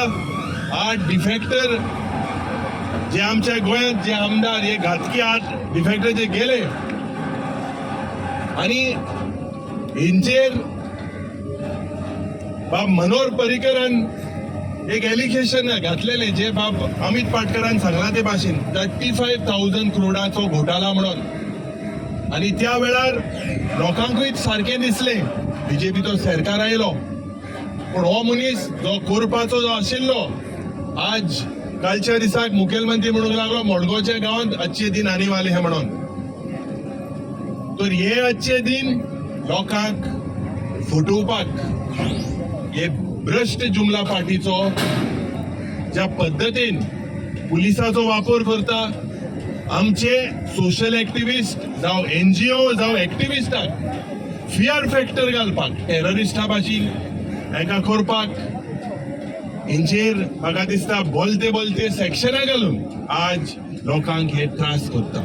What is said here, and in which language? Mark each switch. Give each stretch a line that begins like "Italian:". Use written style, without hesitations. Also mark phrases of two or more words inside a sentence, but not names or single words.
Konkani: आज डिफेक्टर जे आमच्या गोंयांत जे आमदार हे घातकी आज डिफेक्टर जे गेले आणि हेंचेर बाब मनोहर पर्रीकरान एक एलिगेशन घातलेले जे बाब अमित पाटकरान सांगला ते भाशेन 35,000 करोडाचो घोटाळा म्हणून. आणि त्या वेळार लोकांकूय सारखें दिसले बीजेपीचो सरकार आयलो पण हो मनीस जो करपाचो जो आशिल्लो आज कालच्या दिसाक मुखेलमंत्री म्हणूंक लागलो मडगांवच्या गांवांत
Hindi: अच्छे दिन आने वाले हे
Konkani: म्हणून. तर हे आजचे दिन लोकांक फटोवपाक हे भ्रष्ट जुमला पार्टीचो ज्या पद्धतीन पुलिसाचो वापर करता, आमचे
English: social activist
Konkani: जावं NGO जावं एक्टिविस्टांक
English: fear factor
Konkani: घालपाक, टेररिस्टा भाशेन हेका करपाक, हेंचेर म्हाका दिसता
Hindi: बोलते बोलते
Konkani: सेक्शनां घालून आज लोकांक हे त्रास करता.